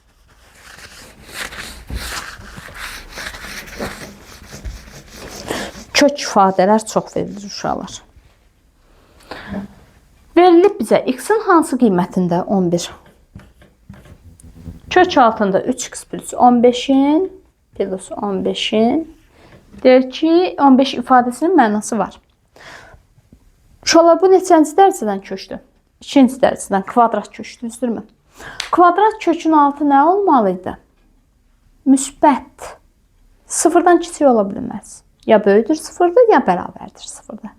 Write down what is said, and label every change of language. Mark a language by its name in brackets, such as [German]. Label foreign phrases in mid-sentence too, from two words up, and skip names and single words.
[Azerbaijani] Kök ifadələr çox verilir uşaqlar. Verilib bizə x-in hansı qiymətində 11? Kök altında 3x plus 15-in plus 15-in deyir ki, 15 ifadəsinin mənası var. Uşaqlar, bu neçənci dərəcədən kökdür? İkinci dərəcədən kvadrat kökdür, düzdürmü? Kvadrat kökün altı nə olmalıydı? Müsbət. Sıfırdan kiçik ola bilməz. Ya böyüdür sıfırdır, ya bərabərdir sıfırda.